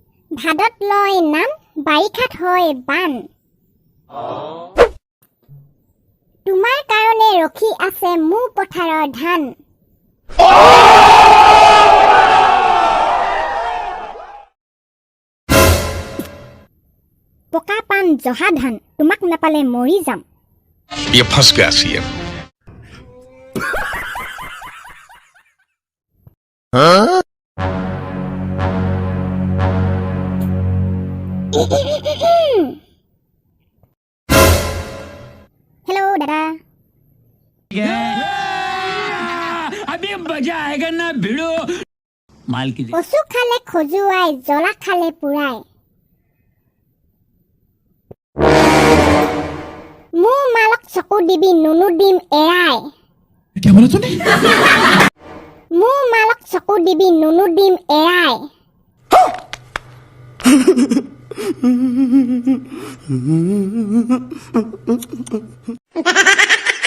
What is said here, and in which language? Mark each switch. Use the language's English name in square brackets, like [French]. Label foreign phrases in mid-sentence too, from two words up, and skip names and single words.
[Assamese] ভাদত লয় নাম বাৰিষাত হয় বান তোমাৰ কাৰণে ৰখি আছে মোৰ পথাৰৰ ধান পকা পান জহা ধান তোমাক নাপালে মৰি যাম [Hindi] ये फंस गया सीएम हेलो दादा अभी मजा आएगा ना भिड़ो माल की [Assamese] কচু খালে খজুৱাই জ্বলা খালে পুৰাই মোৰ মালক চকু দিবি নুনু দিম এৰাই [Hindi] क्या बोला तूने [Assamese] মোৰ মালক চকু দিবি নুনু দিম এৰাই